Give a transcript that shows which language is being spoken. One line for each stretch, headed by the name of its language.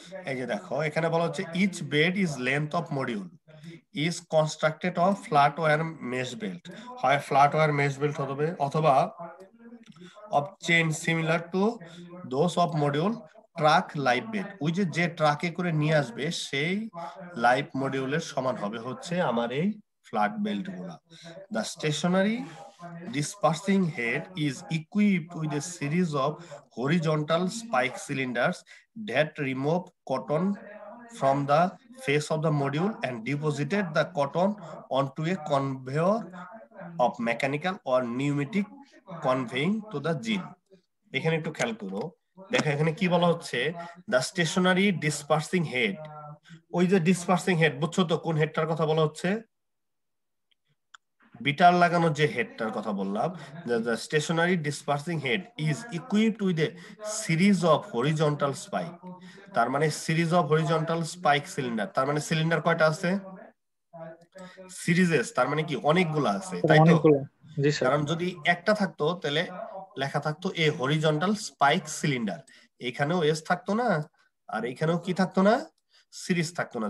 Bangla: এই যে দেখো এখানে বলা হচ্ছে
English: Each bed is length of module is constructed of flat wire mesh belt.
Bangla: হয় ফ্ল্যাট ওয়্যার মেশ বেল্ট হবে অথবা
English: Of chain similar to those of module truck live bed.
Bangla: ওই যে ট্রাকে করে নিয়ে আসবে সেই লাইভ মডিউলের সমান হবে হচ্ছে আমার এই ফ্ল্যাট বেল্ট গুলা।
English: The stationary dispersing head is equipped with a series of horizontal spike cylinders that remove cotton from the face of the module and deposited the cotton onto a conveyor of mechanical or pneumatic conveying to the gin.
Bangla: এখানে একটু খেয়াল করো, দেখো এখানে কি বলা হচ্ছে,
English: the stationary dispersing head।
Bangla: ওই যে ডিসপার্সিং হেড, বুঝছো তো কোন হেডটার কথা বলা হচ্ছে? বিটার লাগানো যে হেডটার কথা বললাম।
English: the stationary dispersing head is equipped with a series of horizontal spike।
Bangla: তার মানে series of horizontal spike cylinder. তার মানে সিলিন্ডার কয়টা আছে? সিরিজেস, তার মানে কি অনেকগুলো আছে, তাই তো? কারণ যদি একটা থাকতো তাহলে লেখা থাকতো এ হরিজন্টাল স্পাইক সিলিন্ডার, এখানেও এস থাকতো না, আর এখানেও কি থাকতো না, সিরিজ থাকতো না।